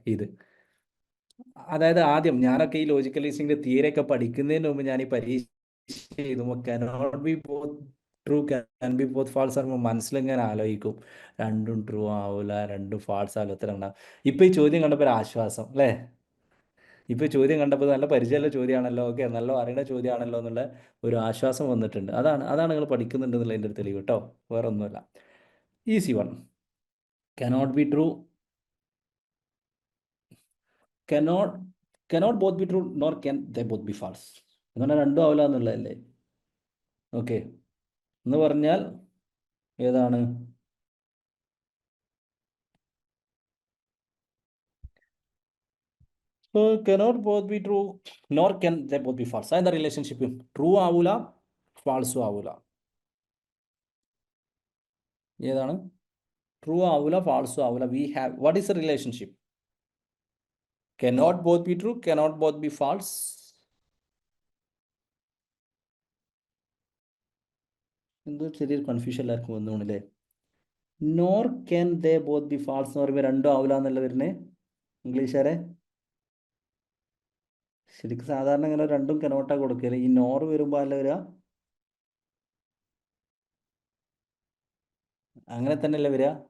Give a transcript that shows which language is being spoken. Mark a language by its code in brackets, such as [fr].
[ml] ഇത് അതായത് ആദ്യം ഞാനൊക്കെ ഈ ലോജിക്കൽ റീസണിങ്ങിന്റെ തിയറി പഠിക്കുന്നതിന് മുമ്പ് ഞാൻ ഈ പരീക്ഷ എഴുതുമ്പോൾ [en] cannot be both true, can be both false [ml] ആകുമ്പോൾ മനസ്സിലിങ്ങനെ ആലോചിക്കും, രണ്ടും ട്രൂ ആവില്ല, രണ്ടും ഫാൾസ് ആവില്ല, ഉത്തരം ഉണ്ടാവും. ഇപ്പം ഈ ചോദ്യം കണ്ടപ്പോൾ ഒരു ആശ്വാസം അല്ലേ? ഇപ്പോൾ ചോദ്യം കണ്ടപ്പോൾ നല്ല പരിചയമുള്ള ചോദ്യമാണല്ലോ, നല്ല അറിയുന്ന ചോദ്യമാണല്ലോ എന്നുള്ള ഒരു ആശ്വാസം വന്നിട്ടുണ്ട്. അതാണ് നിങ്ങൾ പഠിക്കുന്നുണ്ട് എന്നുള്ളതിൻ്റെ ഒരു തെളിവ് കേട്ടോ, വേറെ ഒന്നുമല്ല. [en] Easy one. cannot be true, cannot both be true nor can they both be false [ml] എന്ന് പറഞ്ഞാൽ രണ്ടും ആവില്ല എന്നുള്ളതല്ലേ? ഓക്കെ, എന്ന് പറഞ്ഞാൽ ഏതാണ്? [en] cannot both be true nor can they both be false. [ml] എന്താ റിലേഷൻഷിപ്പ്? ട്രൂ ആവൂല, ഫാൾസും ആവൂല. ഏതാണ്? ട്രൂ ആവൂല, ഫാൾസും ആവൂല. [en] We have, what is a relationship? cannot both be true, cannot both be false. [ml] എന്തോ ചെറിയൊരു കൺഫ്യൂഷൻ എല്ലാവർക്കും വന്നുകൊണ്ടല്ലേ? [en] nor can they both be false [ml] എന്ന് പറയുമ്പോൾ രണ്ടും ആവില്ല എന്നല്ല വരുന്നത്. ഇംഗ്ലീഷുകാരെ ശരിക്കും സാധാരണ ഇങ്ങനെ രണ്ടും കനോട്ടാ കൊടുക്കല്. ഈ നോർ വരുമ്പോൾ അല്ല വരിക, അങ്ങനെ തന്നെയല്ലേ വരിക?